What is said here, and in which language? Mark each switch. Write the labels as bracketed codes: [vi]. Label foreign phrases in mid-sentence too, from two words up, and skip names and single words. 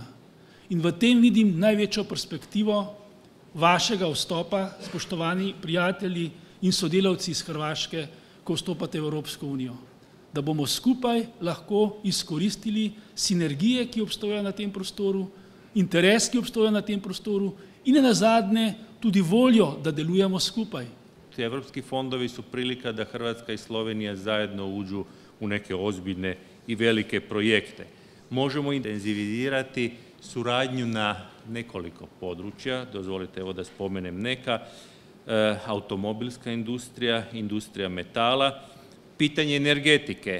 [sl] In v tem vidim največjo perspektivo vašega vstopa, spoštovani prijatelji in sodelavci iz Hrvaške, ko vstopate v Evropsko unijo. Da bomo skupaj lahko izkoristili sinergije, ki obstojajo na tem prostoru, interes, ki obstoja na tem prostoru in nazadnje tudi voljo, da delujemo skupaj. [hr] Evropski fondovi su prilika da Hrvatska i Slovenija zajedno uđu u neke ozbiljne i velike projekte. Možemo intenzivirati suradnju na nekoliko područja, dozvolite evo da spomenem neka, automobilska industrija, industrija metala, pitanje energetike.